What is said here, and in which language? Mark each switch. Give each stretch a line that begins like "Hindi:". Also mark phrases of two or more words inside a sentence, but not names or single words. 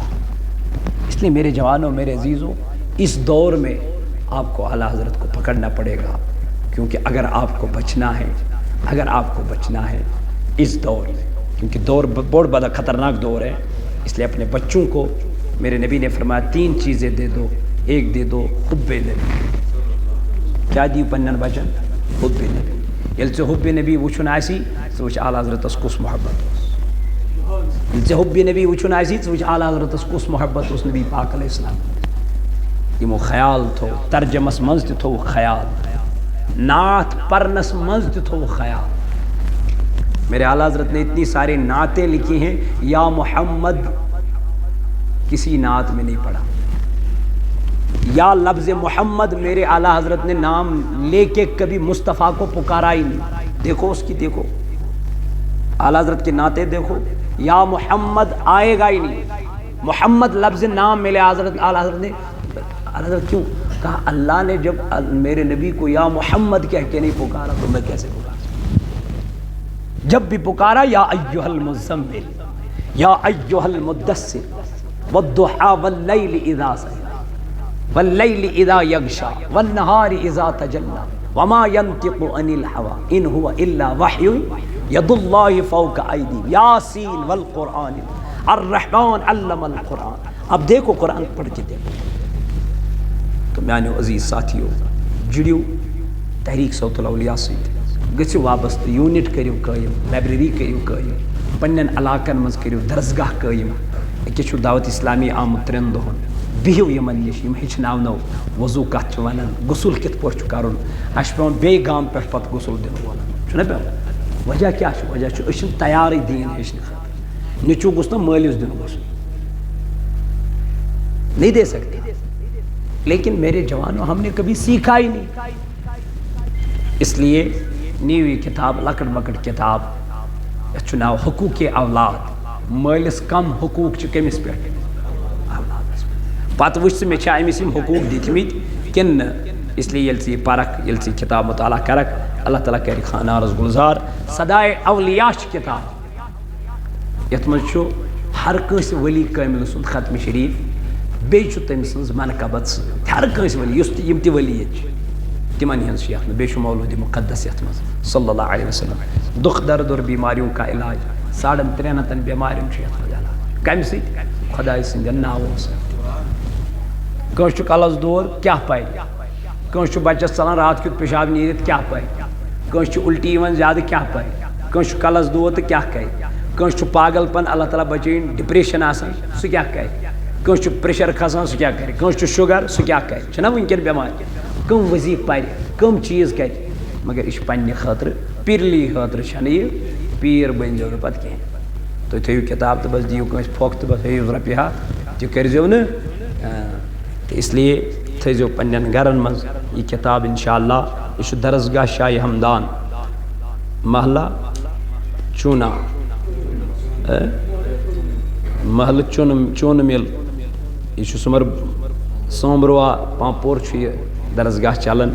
Urdu: اس لیے میرے جوانوں، میرے عزیزوں، اس دور میں آپ کو اعلیٰ حضرت کو پکڑنا پڑے گا، کیونکہ اگر آپ کو بچنا ہے، اگر آپ کو بچنا ہے اس دور میں، کیونکہ دور بہت بڑا خطرناک دور ہے، اس لیے اپنے بچوں کو میرے نبی نے فرمایا 3 چیزیں دے دو، ایک دے دو حب نبی،
Kashmiri: کیا دی پنن بچن؟ حب نبی، یل سے حب نبی وچھن آسی تو وچھ اعلیٰ حضرت اس کس محبت اس، یل سے حب نبی وچھن آسی تو وچھ اعلیٰ حضرت اس کس محبت اس نبی پاک علیہ السلام، یہ مو خیال تھو ترجمس منز تھی تھو خیال، نعت پرنس منز تھی تھو خیال۔
Urdu: میرے اعلیٰ حضرت نے اتنی ساری نعتیں لکھی ہیں، یا محمد کسی نعت میں نہیں پڑھا، یا لفظ محمد میرے اعلیٰ حضرت نے نام لے کے کبھی مصطفیٰ کو پکارا ہی نہیں۔ دیکھو اس کی، دیکھو اعلیٰ حضرت کی نعتیں دیکھو، یا محمد آئے گا ہی نہیں، محمد لفظ نام میرے اعلیٰ حضرت نے، اعلیٰ حضرت کیوں کہا؟ اللہ نے جب میرے نبی کو یا محمد کہہ کے نہیں پکارا تو میں کیسے پکار سکتا؟ جب بھی پکارا
Arabic: یا ایھا المزمل، یا ایھا المدثر والضحی واللیل اذا سجی، واللیل اذا یغشا والنہار اذا تجلی وما ينطق عن الهوى ان هو الا وحی ید اللہ فوق ایدیہم یاسین والقرآن الرحمن علم القرآن.
Urdu: اب دیکھو قرآن پڑھ کے دیکھو.
Kashmiri: تو میانیو عزیز ساتھیو جڑیو تحریک صوت الاولیاء سۭتۍ گژھِو وابستہٕ یوٗنِٹ کٔرِو قٲیِم لائبریری کٔرِو قٲیِم پنٛنٮ۪ن علاقن منٛز کٔرِو درسگاہ قٲیِم. أکِس چھُ دعوت اسلامی آمُت 3 دۄہن بِہِو یِمن نِش یِم ہیٚچھناونو وضوٗ کتھ چھِ ونان غسل کِتھ پٲٹھۍ چھُ کرُن. اَسہِ چھُ پیٚوان بیٚیہِ گامہٕ پٮ۪ٹھ پتہٕ غسل دِنہٕ وولن چھُنہ پیٚوان. وجہ کیٛاہ چھُ وجہ چھُ أسۍ چھِنہٕ تیارٕے دیٖن ہیٚچھنہٕ خٲطرٕ. نیٚچوٗ گوٚژھ نہ مٲلِس دیُن غسل
Urdu: نہیں دے سکتے لیکن میرے جوانوں ہم نے کبھی سیکھا ہی نہیں. اس لیے
Kashmiri: نیو یہ کتاب لکٹ مکٹ کتاب یتھ چھُ ناو حقوق اولاد. مٲلِس کم حقوق چھِ کٔمِس پٮ۪ٹھ اولادس پٮ۪ٹھ. پتہٕ وٕچھ ژٕ مےٚ چھا أمِس یِم حقوق دِتمٕتۍ کِنہٕ نہٕ.
Urdu: اس لیے
Kashmiri: ییٚلہِ ژٕ یہِ پرکھ ییٚلہِ ژٕ یہِ کتاب مطالعہ کرکھ اللہ تعالیٰ کرِ خانارس گُلزار. صدائے اولیاء چھِ کتاب یتھ منٛز چھُ ہر کٲنٛسہِ ؤلی کٲمِل سُنٛد ختمِ شریٖف بیٚیہِ چھُ تٔمۍ سٕنٛز منقبت سۭتۍ ہر کٲنٛسہِ ؤلی یُس تہِ یِم تہِ ؤلی ییٚتہِ چھِ تِمن ہٕنٛز چھِ یتھ منٛز. بیٚیہِ چھُ مولوٗدِ مُقدس یتھ منٛز
Arabic: صلی اللہ علیہ وسلم.
Urdu: دُکھ درد اور بیماریوں کا علاج
Kashmiri: 350 بیماریوں چھُ یتھ منٛز علاج. کمہِ سۭتۍ خۄداے سٕنٛدٮ۪ن ناوو سۭتۍ. کٲنٛسہِ چھُ کلس دود کیٛاہ پرِ. کٲنٛسہِ چھُ بچس ژلان رات کیُتھ پِشاب نیٖرِتھ کیٛاہ پرِ. کٲنٛسہِ چھُ الٹی یِوان زیادٕ کیٛاہ پرِ. کٲنٛسہِ چھُ کلس دود تہٕ کیٛاہ کرِ. کٲنٛسہِ چھُ پاگل پن اللہ تعالیٰ بچٲیِن ڈپریشن آسان سُہ کیٛاہ کرِ. کٲنٛسہِ چھُ پریشر کھسان سُہ کیٛاہ کرِ. کٲنٛسہِ چھُ شُگر سُہ کیٛاہ کرِ. چھِنہ وٕنکٮ۪ن بٮ۪مارِ. کٕم وظیٖفہٕ پرِ کٕم چیٖز کرِ. مگر یہِ چھُ پننہِ خٲطرٕ پیٖرلی خٲطرٕ چھنہٕ یہِ. پیٖر بٔنۍزیو نہٕ پتہٕ کینٛہہ. تُہۍ تھٲیِو کِتاب تہٕ بس دِیِو کٲنٛسہِ پھۄکھ تہٕ بس ہیٚیِو رۄپیہِ ہتھ تہِ کٔرۍزیو نہٕ. تہٕ
Urdu: اس لیے
Kashmiri: تھٲیزیو پننٮ۪ن گرن منٛز یہِ کِتاب انشاء اللہ. یہِ چھُ درسگاہ شاہِ ہمدان محلہ چوٗنا محلہٕ چوٗنہٕ مِل. یہِ چھُ سومبروا پامپور چھُ یہِ درسگاہ چلان.